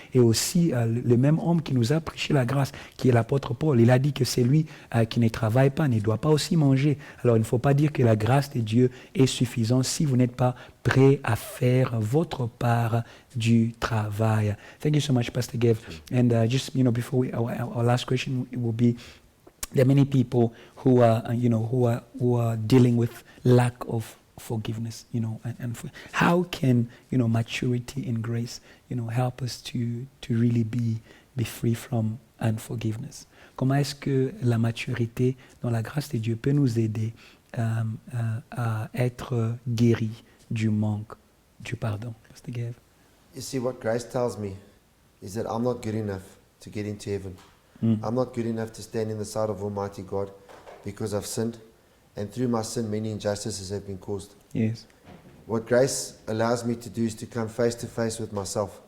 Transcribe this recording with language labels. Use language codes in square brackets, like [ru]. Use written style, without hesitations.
[fr] Et aussi, le même homme qui nous a prêché la grâce, qui est l'apôtre Paul, il a dit que c'est lui qui ne travaille pas, ne doit pas aussi manger. Alors, il ne faut pas dire que la grâce de Dieu est suffisante si vous n'êtes pas prêt à faire votre part du travail. [en] Thank you so much, Pastor Gav. And just, before our last question will be, there are many people who are, who are dealing with lack of forgiveness, and how can, maturity in grace, help us to really be free from unforgiveness? [fr] Comment est-ce que la maturité dans la grâce de Dieu peut nous aider à être guéris du manque du pardon? [en] Pastor Gav. You see, what grace tells me is that I'm not good enough to get into heaven. I'm not good enough to stand in the sight of Almighty God because I've sinned, and through my sin many injustices have been caused. Yes. What grace allows me to do is to come face to face with myself,